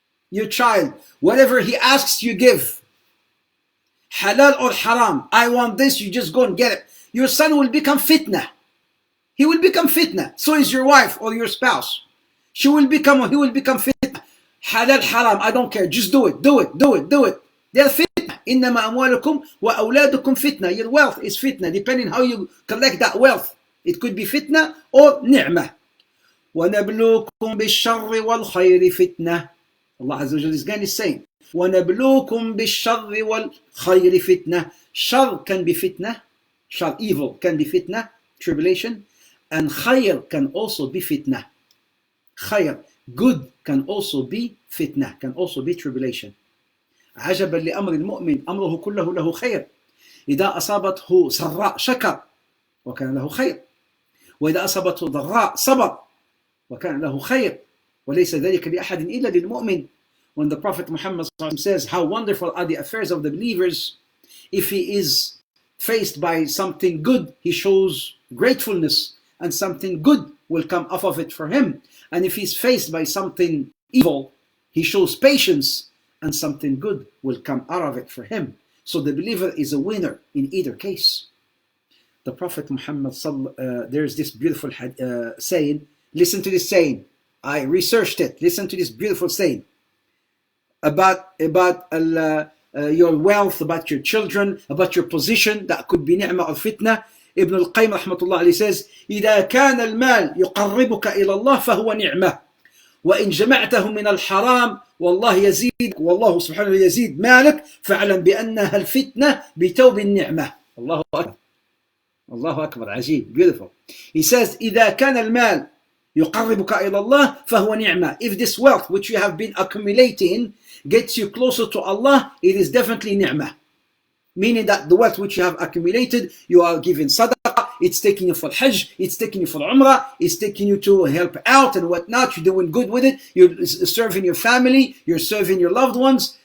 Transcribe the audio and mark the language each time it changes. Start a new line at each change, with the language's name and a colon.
English: Your child, whatever he asks, you give. Halal or haram, I want this, you just go and get it. Your son will become fitna. He will become fitna. So is your wife or your spouse. He will become fitna. Halal, haram, I don't care. Just do it, do it, do it, do it. They're fitna.
Arabic: إِنَّمَا أَمْوَالُكُمْ وَأَوْلَادُكُمْ fitna.
English: Your wealth is fitna, depending how you collect that wealth. It could be fitna or ni'mah.
Arabic: وَنَبْلُوكُمْ بِالشَّرِّ وَالْخَيْرِ fitna.
English: Allah Azza wa Jalla is again saying,
Arabic: وَنَبْلُوكُمْ بِالشَّرِّ وَالْخَيْرِ
English: fitna. Shar can be fitna. Shar, evil, can be fitna, tribulation. And khayr can also be fitna. Khayr, good, can also be fitna, can also be tribulation.
Arabic: عجبا لأمر المؤمن أمره كله له خير إذا أصابته سراء شكر وكان له خير وإذا أصابته ضراء صبر وكان له خير وليس ذلك لأحد إلا للمؤمن.
English: When the Prophet Muhammad says how wonderful are the affairs of the believers, if he is faced by something good, he shows gratefulness and something good will come off of it for him. And if he's faced by something evil, he shows patience and something good will come out of it for him. So the believer is a winner in either case. The Prophet Muhammad, there's this beautiful saying. Listen to this saying. I researched it. Listen to this beautiful saying about your wealth, about your children, about your position. That could be ni'mah or fitna. Ibn al-Qayyim rahmatullah alayhi says,
Arabic: إذا كان المال يقربك إلى الله فهو نعمة وإن جمعته من الحرام والله يزيد والله سبحانه يزيد مالك فاعلم بأنها الفتنة بتوب النعمة. الله أكبر. الله أكبر. عجيب.
English: Beautiful. He says
Arabic: إذا كان المال يقربك إلى الله فهو نعمة.
English: If this wealth which you have been accumulating gets you closer to Allah, it is definitely ni'mah. Meaning that the wealth which you have accumulated, you are giving sadaqah, it's taking you for Hajj, it's taking you for Umrah, it's taking you to help out and whatnot, you're doing good with it, you're serving your family, you're serving your loved ones.